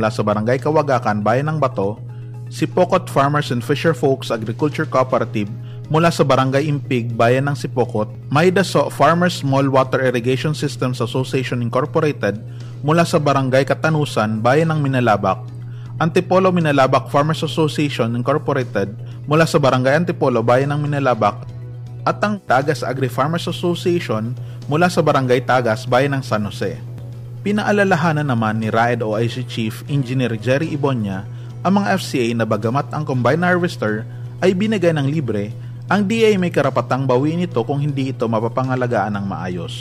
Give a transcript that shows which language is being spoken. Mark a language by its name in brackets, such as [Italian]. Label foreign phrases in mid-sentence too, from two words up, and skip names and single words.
[Filipino] sa Barangay Kawagakan, Bayan ng Bato, Sipokot Farmers and Fisher Folks Agriculture Cooperative mula sa Barangay Impig, Bayan ng Sipokot, Maidaso Farmers Small Water Irrigation Systems Association Incorporated mula sa Barangay Katanusan, Bayan ng Minalabak, Antipolo Minalabak Farmers Association Incorporated mula sa Barangay Antipolo, Bayan ng Minalabak, at ang Tagas Agri-Farmers Association mula sa Barangay Tagas, Bayan ng San Jose. Pinaalalahanan naman ni RAED OIC Chief Engineer Jerry Ibonya ang mga FCA na bagamat ang [English] combine harvester [Filipino] ay binigay ng libre, ang DA may karapatang bawiin ito kung hindi ito mapapangalagaan ng maayos.